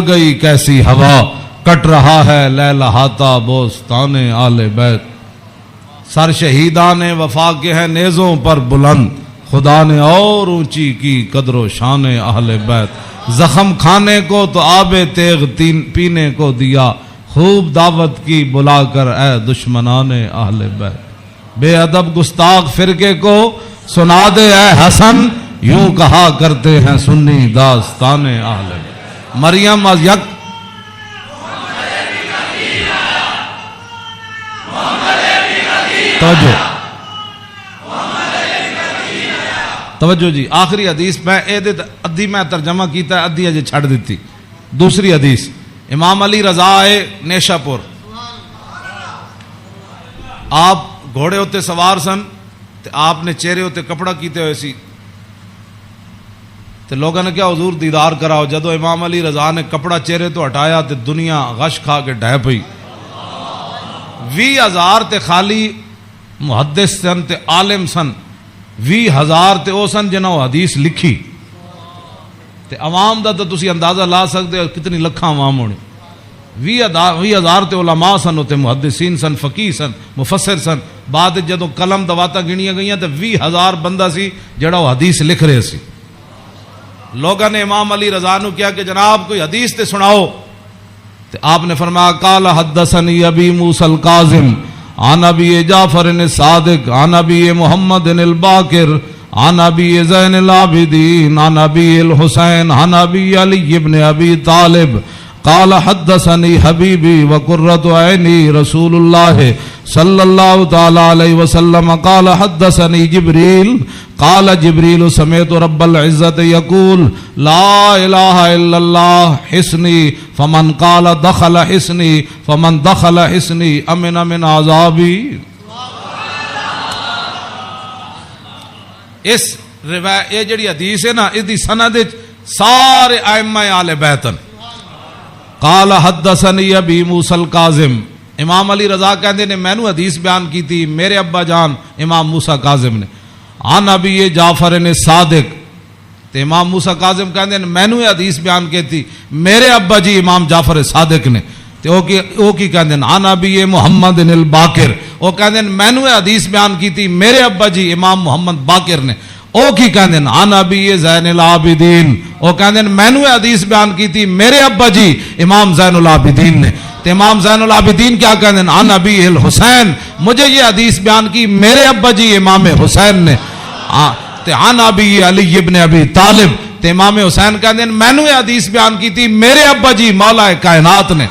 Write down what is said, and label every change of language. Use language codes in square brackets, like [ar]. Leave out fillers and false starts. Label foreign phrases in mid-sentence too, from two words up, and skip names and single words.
[ur] گئی کیسی ہوا، کٹ رہا ہے لہلہاتا بوستان آل بیت، سر شہیدان وفا کے ہیں نیزوں پر بلند، خدا نے اور اونچی کی قدر و شان اہل بیت، زخم کھانے کو تو آب تیغ پینے کو دیا، خوب دعوت کی بلا کر اے دشمنان اہل بیت، بے ادب گستاخ فرقے کو سنا دے اے حسن، یوں کہا کرتے ہیں سنی داستان اہل بیت۔ [pa] مریم از یک توجہ، توجہ جی، آخری حدیث میں ادھی میں ترجمہ کیتا ہے، ادھی اجے چھڑ دیتی. دوسری حدیث، امام علی رضا آئے نیشا پور، آپ گھوڑے ہوتے سوار سن تے آپ نے چہرے ہوتے کپڑا کیتے ہوئے سی تے لوگوں نے کیا حضور دیدار کراؤ. جدو امام علی رضا نے کپڑا چہرے تو ہٹایا تے دنیا غش کھا کے ڈہ پئی. 20,000 تے خالی محدث سن تے عالم سن، 20,000 تے او سن جنہاں وہ حدیث لکھی تے عوام دا تو تسی اندازہ لا سکتے ہو کتنی لکھاں عوام ہونے. 20,000 تے علماء سن، تے محدثین سن، فقیہ سن، مفسر سن. بعد جدو قلم دواتا گنیاں گئیاں تے 20,000 بندہ سی جڑا وہ حدیث لکھ رہے سی. لوگوں نے امام علی رضا نو کیا کہ جناب کوئی حدیث تے سناؤ، تے آپ نے فرمایا [ar] قال حدثنی ابی موسی الکاظم عن ابی جعفر الصادق عن ابی محمد الباقر عن ابی زین العابدین عن ابی الحسین عن ابی علی ابن ابی طالب قال حدثني حبيبي وقرة عيني رسول الله صلى الله تعالى عليه وسلم قال حدثني جبريل قال جبريل سمعت رب العزة يقول لا إله إلا الله حسني فمن قال دخل حسني فمن دخل حسني أمن من عذابي. [pa] اس روایت یہ جڑی حدیث ہے نا، اس دی سند سارے ائمہ اہل بیت. [ar] قال حدثني ابی موسی الکاظم، [pa] امام علی رضا کہندے نے مینوں حدیث بیان کی تھی میرے ابا جان امام موسی کاظم نے. [ar] عن ابی جعفر صادق، [pa] تے امام موسی کاظم کہندے نے مینوں حدیث بیان کی تھی میرے ابا جی امام جعفر صادق نے. تے او کی کہندے نے [ar] عن ابی محمد الباقر، [pa] او کہندے نے مینوں حدیث بیان کی تھی میرے ابا جی امام محمد باقر نے. او کی کہندے نے [ar] عن ابی زین العابدین، [pa] او کہندے نے مینوں حدیث بیان کی تھی میرے ابا جی امام زین العابدین نے. تے امام زین العابدین کیا کہندے ہیں [ar] عن ابی الحسین، [pa] مجھے یہ حدیث بیان کی میرے ابا جی امام حسین نے. [ar] تے عن ابی علی ابن ابی طالب، [pa] تے امام حسین کہندے ہیں مینوں یہ حدیث بیان کی تھی میرے ابا جی مولا کائنات نے.